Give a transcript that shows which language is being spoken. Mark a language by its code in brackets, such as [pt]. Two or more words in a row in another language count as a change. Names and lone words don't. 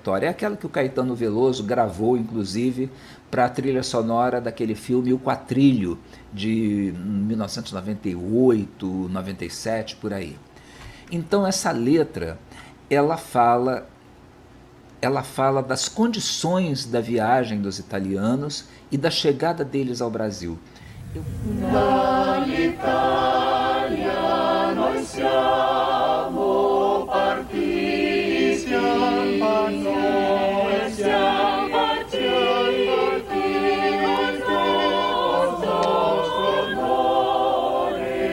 [pt] É aquela que o Caetano Veloso gravou, inclusive, para a trilha sonora daquele filme O Quatrilho, de 1998, 97, por aí. Então essa letra, ela fala das condições da viagem dos italianos e da chegada deles ao Brasil. [it] Dall'Italia noi siamo partiti, siamo partiti col nostro amore.